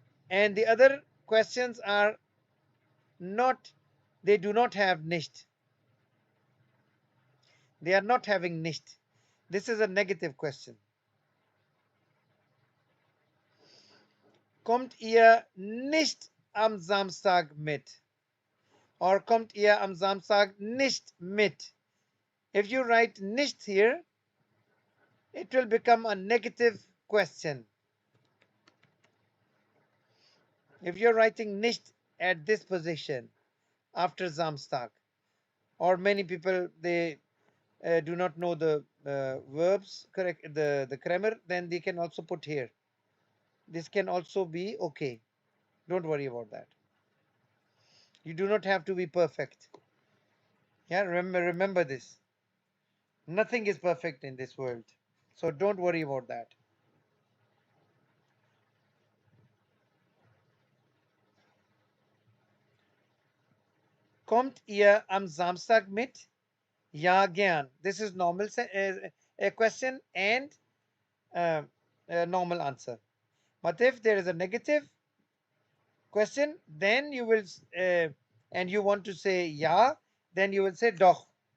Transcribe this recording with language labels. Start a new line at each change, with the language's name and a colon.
English: And the other questions are not, they do not have nicht. They are not having nicht. This is a negative question.
German: Kommt ihr nicht am Samstag mit? Or kommt ihr am Samstag nicht mit?
English: If you write nicht here, it will become a negative question. If you're writing nicht at this position after Samstag, or many people, they do not know the verbs, correct, the grammar, then they can also put here. This can also be okay. Don't worry about that. You do not have to be perfect. Yeah, remember this. Nothing is perfect in this world. So don't worry about that.
German: Kommt ihr am Samstag mit? Ja, gern.
English: This is normal a question and a normal answer. But if there is a negative question, then you will, and you want to say ja, then you will say doch.